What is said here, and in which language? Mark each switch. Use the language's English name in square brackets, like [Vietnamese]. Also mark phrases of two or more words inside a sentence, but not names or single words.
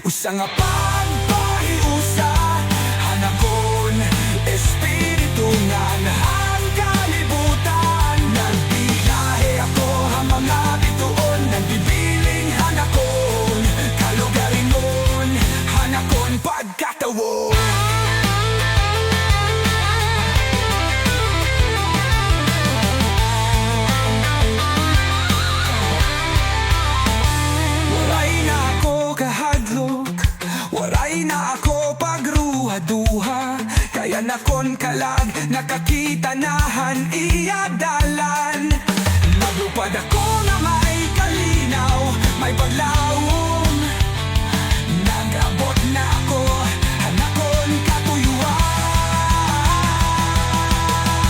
[Waray] Usa nga pagpahiusa hanakon espiritu nga ang kalibutan. Nagbiyahe ako ang mga bituon, nagbibiling hanakon kalugaringon, hanakon pagkatawo. Waray na ako kahadlok, waray na ako pagruha-duha, kaya nakon kalag nakakita nahan iya dalan. Maglupad ako nga may kalinaw, may paglawom, nag-abot na ako hanakon katuyuan.